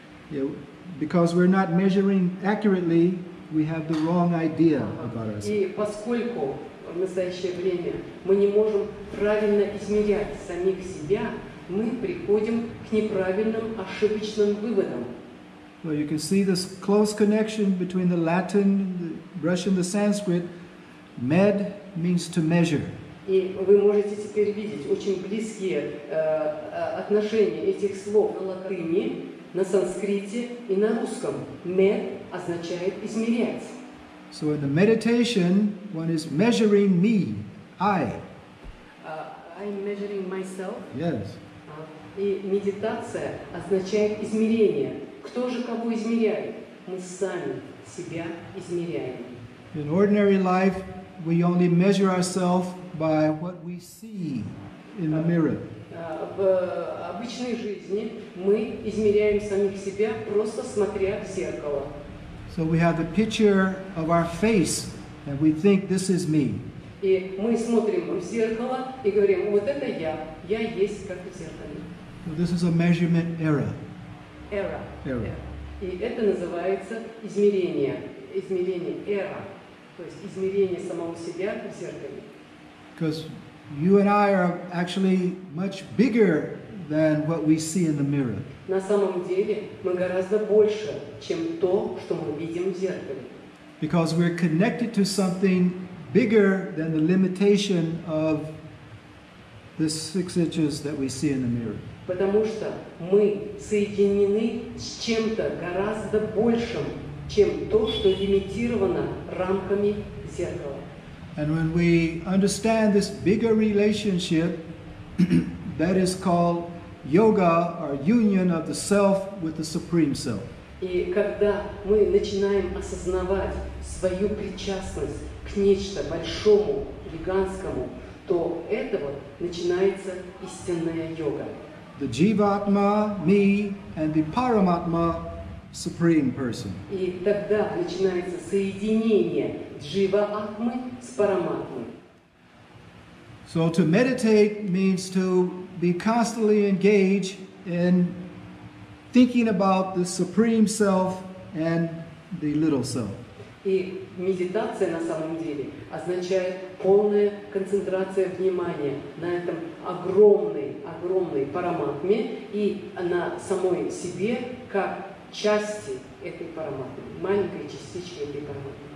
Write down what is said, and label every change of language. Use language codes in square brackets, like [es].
[en] Yeah, because we're not measuring accurately, we have the wrong idea about ourselves. [ru] И поскольку в настоящее время мы не можем правильно измерять самих себя, мы приходим к неправильным, ошибочным выводам. [en] So you can see this close connection between the Latin, the Russian, the Sanskrit. Med means to measure. [ru] И вы можете теперь видеть очень близкие отношения этих слов на латыни, на санскрите и на русском. Med означает измерять. [en] So in the meditation, one is measuring me, I. I'm measuring myself. Yes. [ru] И медитация означает измерение. Кто же кого измеряет? Мы сами себя измеряем. [en] In ordinary life, we only measure ourselves by what we see in the mirror. [ru] В обычной жизни мы измеряем самих себя, просто смотря в зеркало. [en] So we have the picture of our face, and we think this is me. [ru] И мы смотрим в зеркало и говорим, вот это я есть как в зеркале. [en] So this is a measurement error. Error. Error. [ru] И это называется измерение эра, то есть измерение самого себя в зеркале. [en] Because you and I are actually much bigger than what we see in the mirror. [ru] На самом деле мы гораздо больше, чем то, что мы видим в зеркале. [en] Because we're connected to something bigger than the limitation of this 6 inches that we see in the mirror. [ru] Потому что мы соединены с чем-то гораздо большим, чем то, что лимитировано рамками зеркала. [en] And when we understand this bigger relationship, that is called yoga, or union of the self with the supreme self. [ru] И когда мы начинаем осознавать свою причастность к нечто большому, гигантскому, то это вот начинается истинная йога. [en] The Jivatma, me, and the Paramatma, supreme person. [ru] И тогда начинается соединение джива-атмы с параматмой. [en] So to meditate means to be constantly engaged in thinking about the supreme self and the little self. [ru] И медитация на самом деле означает полная концентрация внимания на этом огромной параматме и на самой себе как части этой параматмы, маленькой частички этой параматмы.